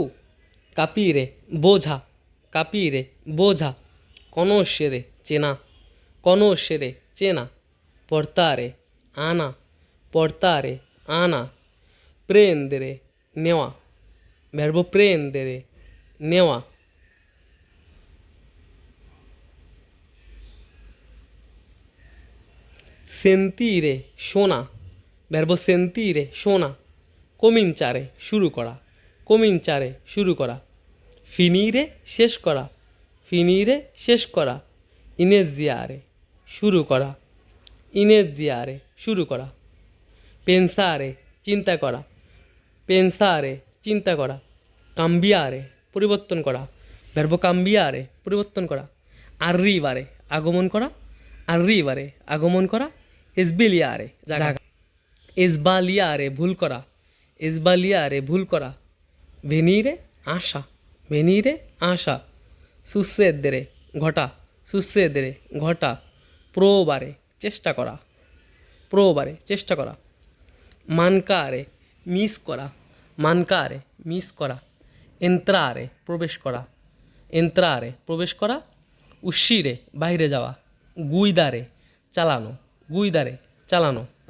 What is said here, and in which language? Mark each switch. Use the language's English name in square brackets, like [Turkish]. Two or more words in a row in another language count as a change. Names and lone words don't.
[Italian] Capire, বোঝা, capire, বোঝা, conoscere, চেনা, conoscere, চেনা, portare, আনা, portare, আনা, prendere, নেওয়া, verbo prendere, নেওয়া, sentire, শোনা, verbo sentire, [Bangla] শোনা, cominciare, শুরু করা, cominciare, শুরু করা, finire, শেষ করা, finire, শেষ করা, iniziare, শুরু করা, iniziare, শুরু করা, pensare, চিন্তা করা, pensare, চিন্তা করা, cambiare, পরিবর্তন করা, [Italian] verbo cambiare, [Bangla] পরিবর্তন করা, arrivare, আগমন করা, arrivare, আগমন করা, sbagliare, জাগা, sbagliare, ভুল করা, sbagliare, ভুল করা, venire, আসা, venire, আসা, succedere, ঘটা, succedere, ঘটা, provare, চেষ্টা করা, provare, চেষ্টা করা, mancare, মিস করা, mancare, মিস করা, entrare, প্রবেশ করা, entrare, প্রবেশ করা, uscire, বাইরে যাওয়া, guidare, চালানো, guidare, চালানো,